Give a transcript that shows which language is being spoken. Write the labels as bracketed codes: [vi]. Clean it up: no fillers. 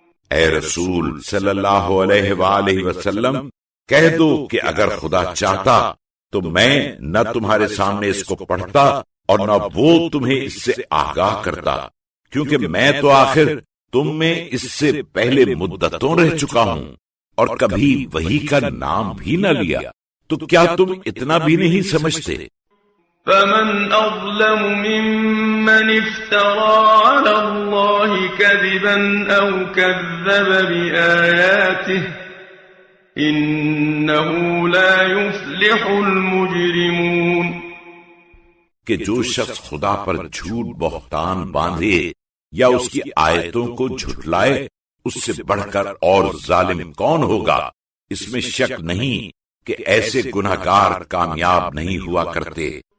[ur] اے رسول صلی اللہ علیہ وآلہ وسلم، کہہ دو کہ اگر خدا چاہتا تو میں نہ تمہارے سامنے اس کو پڑھتا اور نہ وہ تمہیں اس سے آگاہ کرتا، کیونکہ میں تو آخر تم میں اس سے پہلے مدتوں رہ چکا ہوں اور کبھی وحی کا نام بھی نہ لیا، تو کیا تم اتنا بھی نہیں سمجھتے؟ [ar] فمن أظلم ممن افترى على الله كذبا أو كذب بآياته إنه لا يفلح المجرمون. [ur] کہ جو شخص خدا پر جھوٹ بہتان باندھے یا اس کی آیتوں کو جھٹلائے، اس سے بڑھ کر اور ظالم کون ہوگا؟ اس میں شک نہیں کہ ایسے گناہگار کامیاب نہیں ہوا کرتے۔